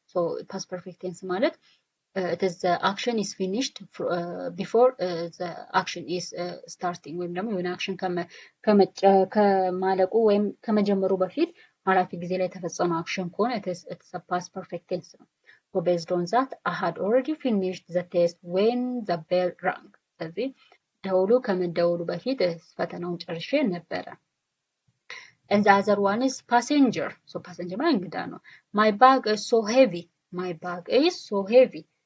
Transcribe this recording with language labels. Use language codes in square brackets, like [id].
[en] so past perfect tense [am] ማለት [en] it is the action is finished before the action is starting [am] ወይም ደግሞ የሆነ አክሽን ከማለቁ ወይም ከመጀመሩ በፊት ኃላፊ ጊዜ ላይ የተፈጸመ አክሽን ከሆነ [en] it's a past perfect tense ነው። so based on that I had already finished the test when the bell rang. [am] ስለዚህ ደውሉ ከመደወሉ በፊት ፈተናውን ጨርሼ ነበረ። [en] and the other one is passenger. so passenger [am] ማለት እንግዳ ነው። [en] my bag is so heavy. my bag is so heavy.